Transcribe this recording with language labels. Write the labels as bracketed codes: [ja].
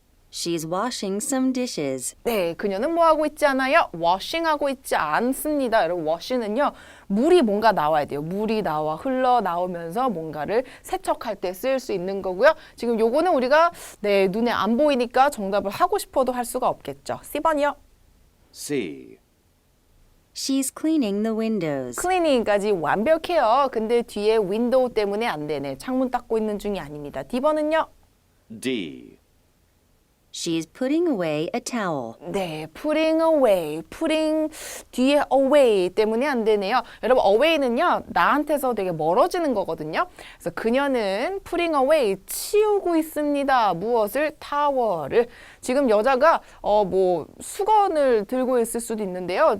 [en] She's washing some dishes. [ko] 네, 그녀는 뭐 하고 있지 않아요? washing 하고 있지 않습니다. 여러분, wash는요, 물이 뭔가 나와야 돼요. 물이 나와 흘러 나오면서 뭔가를 세척할 때 쓸 수 있는 거고요. 지금 요거는 우리가 네, 눈에 안 보이니까 정답을 하고 싶어도 할 수가 없겠죠. C번이요. [en] C. She's cleaning the windows. [ko] 클리닝까지 완벽해요. 근데 뒤에 윈도우 때문에 안 되네. 창문 닦고 있는 중이 아닙니다. D번은요. [en] D. She's putting away a towel. [ko] 네, [en] putting away, putting [ko] 뒤에 away 때문에 안 되네요. 여러분, away는요, 나한테서 되게 멀어지는 거거든요. 그래서 그녀는 [en] putting away, [ko] 치우고 있습니다. 무엇을? 타월을. 지금 여자가 뭐 수건을 들고 있을 수도 있는데요.